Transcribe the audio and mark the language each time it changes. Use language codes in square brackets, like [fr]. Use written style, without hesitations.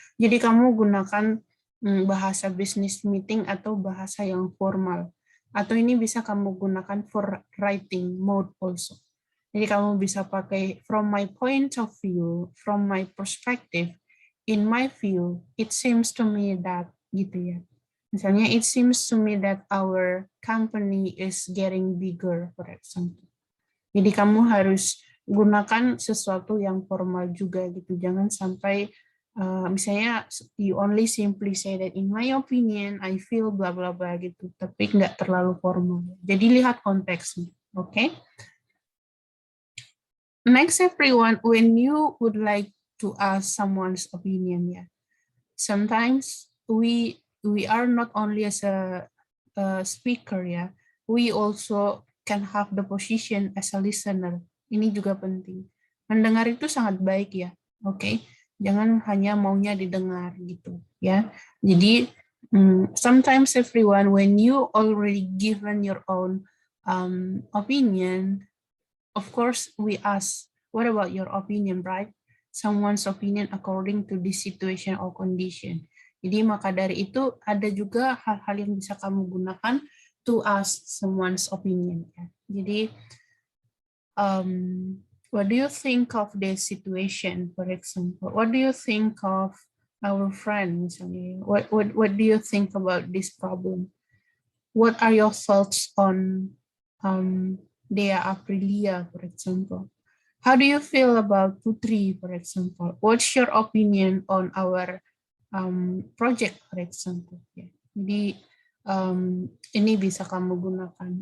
[id] Jadi kamu gunakan bahasa business meeting atau bahasa yang formal. Atau ini bisa kamu gunakan [en] for writing mode also. [id] Jadi kamu bisa pakai [en] from my point of view, from my perspective, in my view, it seems to me that gitu ya. Misalnya it seems to me that our company is getting bigger, for example. [id] Jadi kamu harus gunakan sesuatu yang formal juga gitu. Jangan sampai misalnya [en] you only simply say that in my opinion I feel bla bla bla [id] gitu, tapi nggak terlalu formal. Jadi lihat konteksnya, oke? Okay? [en] Next everyone, when you would like to ask someone's opinion, yeah, sometimes we are not only as a speaker, yeah, we also can have the position as a listener. [id] Ini juga penting. Mendengar itu sangat baik ya, oke? Okay? Jangan hanya maunya didengar gitu ya. [en] Jadi sometimes everyone, when you already given your own opinion, of course we ask, what about your opinion, right? Someone's opinion according to this situation or condition. [id] Jadi maka dari itu ada juga hal-hal yang bisa kamu gunakan [en] to ask someone's opinion. [id] Ya. [en] Jadi what do you think of this situation, for example? What do you think of our friends? What do you think about this problem? What are your thoughts on Dea Aprilia, for example? How do you feel about Putri, for example? What's your opinion on our project, for example? [id] Ya. Jadi ini bisa kamu gunakan.